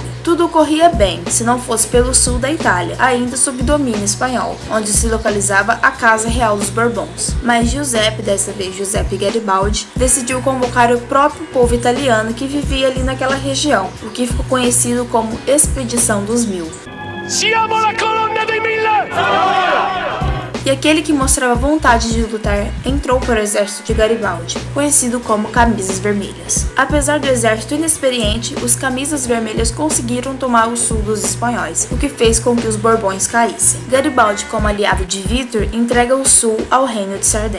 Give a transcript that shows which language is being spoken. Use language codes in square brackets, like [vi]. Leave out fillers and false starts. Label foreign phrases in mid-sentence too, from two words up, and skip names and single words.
[pt] Tudo ocorria bem, se não fosse pelo sul da Itália, ainda sob domínio espanhol, onde se localizava a Casa Real dos Bourbons. Mas Giuseppe, dessa vez Giuseppe Garibaldi, decidiu convocar o próprio povo italiano que vivia ali naquela região, o que ficou conhecido como Expedição dos Mil. [it] Siamo la colonna dei 1000! [pt] E aquele que mostrava vontade de lutar entrou para o exército de Garibaldi, conhecido como Camisas Vermelhas. Apesar do exército inexperiente, os Camisas Vermelhas conseguiram tomar o sul dos espanhóis, o que fez com que os Bourbons caíssem. Garibaldi, como aliado de Vítor, entrega o sul ao Reino de Sardenha.